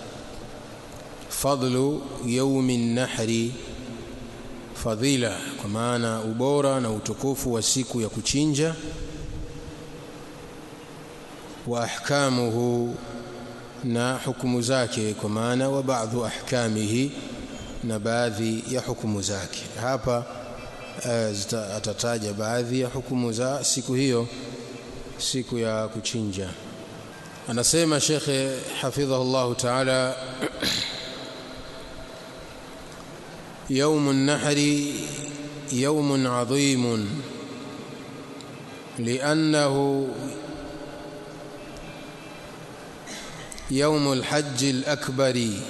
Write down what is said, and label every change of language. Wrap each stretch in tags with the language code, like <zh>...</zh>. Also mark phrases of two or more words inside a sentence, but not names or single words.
<ar>فضل يوم النحر,</ar> <sw>fadhila kwa maana ubora na utukufu wa siku ya kuchinja,</sw> <ar>وأحكامه,</ar> <sw>na hukumu zake, kwa maana</sw> <ar>وبعض أحكامه,</ar> <sw>na baadhi ya hukumu zake. Hapa atataja baadhi ya hukumu za siku hiyo, siku ya kuchinja.</sw> <ar>anasema Sheikh حفظه الله تعالى يوم النحر يوم عظيم لأنه يوم الحج الأكبر</ar>